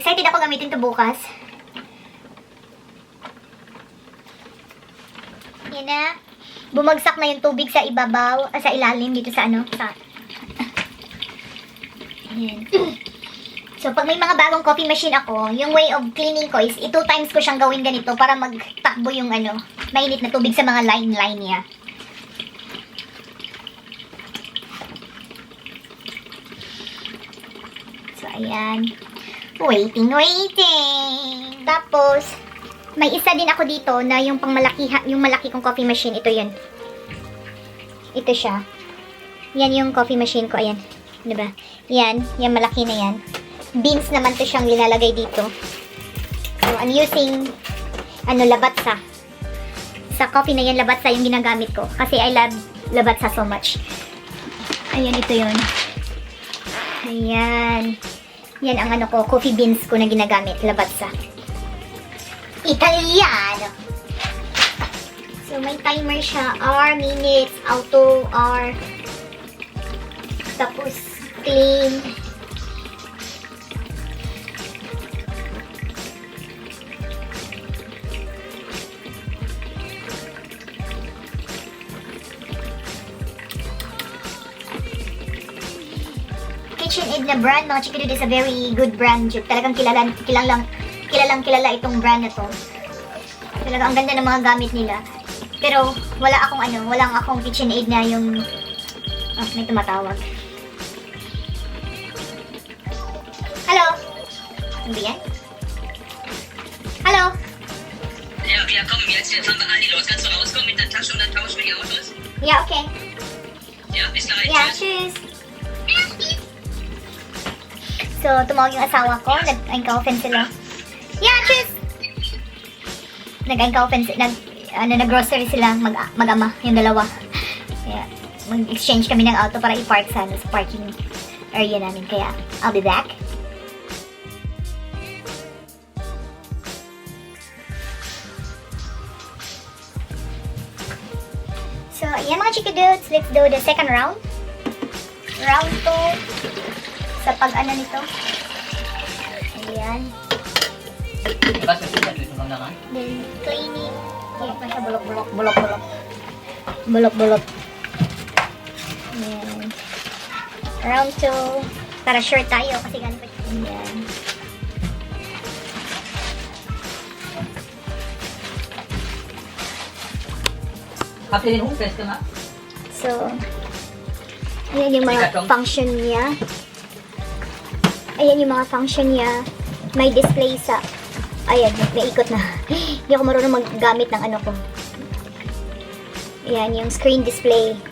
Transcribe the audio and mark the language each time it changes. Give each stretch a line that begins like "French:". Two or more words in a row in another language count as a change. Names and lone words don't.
Filipino: Excited ako gamitin to bukas. Yan na. Bumagsak na yung tubig sa ibabaw, sa ilalim dito sa ano. Ayan. So, pag may mga bagong coffee machine ako, yung
English: way of cleaning
Filipino: ko is 2 times ko siyang gawin ganito para magtakbo yung ano, mainit na tubig sa mga line niya. So, ayan. Waiting. Tapos, may isa din ako dito na yung yung malaki kong coffee machine. Ito yan. Ito siya. Yan yung coffee machine ko. Ayan. Diba? Yan. Yan malaki na yan. Beans naman to siyang linalagay dito.
English: So, I'm using labatsa.
Filipino: Sa coffee na yan, labatsa yung ginagamit ko.
English: Kasi I love labatsa so much.
Filipino: Ayan, ito yun. Ayan. Yan ang coffee beans ko na ginagamit. Labatsa. Italiano. So, may timer siya. R minutes, auto, R. Tapos, clean. KitchenAid na brand, mga Chikidudi,
English: is a very good brand.
Filipino: Talagang kilala itong brand na to. Talaga ang ganda ng mga gamit nila. Pero wala akong KitchenAid na yung may tumatawag. Hello? Ano ba yan? Hello?
German: Ja, komm, jetzt fahren wir Aldi los. Kannst du rauskommen mit der Tasche und dann tauschen wir die Autos?
English: Yeah, okay.
German: Ja, bis gleich.
English: Yeah, tschüss.
Filipino: So, tumawag yung asawa ko. Nag-open sila.
English: Yeah, tschüss!
Filipino: Nag-grocery sila mag-ama, yung dalawa. Kaya, mag-exchange kami ng auto para i-park sa
English: parking area
Filipino: namin. Kaya,
English: I'll be back. So,
Filipino: ayan mga Chikidudes,
English: let's do the second round. Round 2.
Filipino: Sa pag-ano nito. Ayan.
German: Was ist das mit dem naman?
Filipino: Then, cleaning. Bulok na siya. Bulok. Ayan. Round 2. Para sure tayo kasi ganun pa siya. Ayan.
German: Habt ihr den Hut festgemacht?
Filipino: So, ayan yung mga function niya. Ayan yung mga function niya. May display sa... Ayan, may ikot na. Hindi ako marunong maggamit ng ano ko. Ayan, yung
English: screen display.